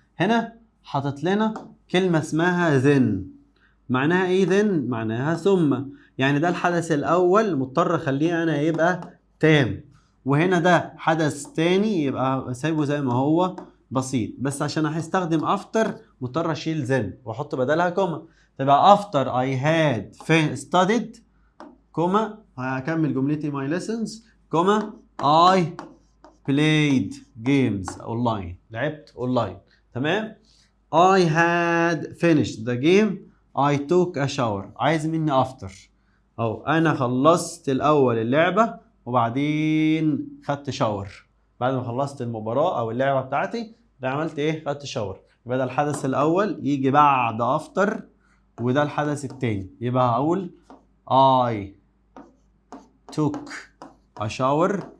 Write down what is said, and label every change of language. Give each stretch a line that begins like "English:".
Arabic: هنا حاطط لنا كلمة اسمها then. معناها ايه then؟ معناها ثم. يعني ده الحدث الاول، مضطر اخليه انا يبقى تام، وهنا ده حدث تاني يبقى سايبه زي ما هو بسيط. بس عشان هستخدم after مضطر اشيل then واحط بدلها كوما.
English: تبقى after I had studied
Arabic: كوما، هكمل جملتي
English: my lessons comma I played games online،
Arabic: لعبت اونلاين. تمام.
English: I had finished the game. I took a shower.
Arabic: عايز مني after. أو أنا خلصت الأول اللعبة وبعدين خدت شاور. بعد ما خلصت المباراة أو اللعبة بتاعتي ده عملت إيه؟ خدت شاور. يبقى ده الحدث الأول يجي بعد after، وده الحدث التاني. يبقى هقول
English: I took a shower.